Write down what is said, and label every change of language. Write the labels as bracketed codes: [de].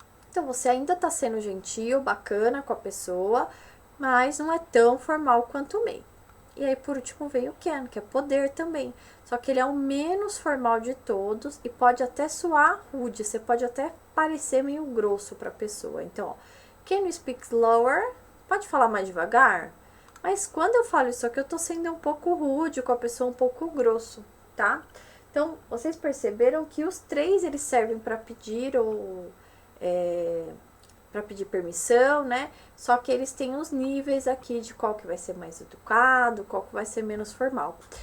[pt] Então, você ainda está sendo gentil, bacana com a pessoa, mas não é tão formal quanto o may. E aí, por último, vem o can, que é poder também. Só que ele é o menos formal de todos e pode até soar rude. Você pode até parecer meio grosso para a pessoa. Então, ó, [en] can you speak slower? Pode falar mais devagar? [pt] Mas quando eu falo isso aqui, eu tô sendo um pouco rude com a pessoa, um pouco grosso, tá? Então, vocês perceberam que os três, eles servem para pedir ou... para pedir permissão, né? Só que eles têm os níveis aqui de qual que vai ser mais educado, qual que vai ser menos formal.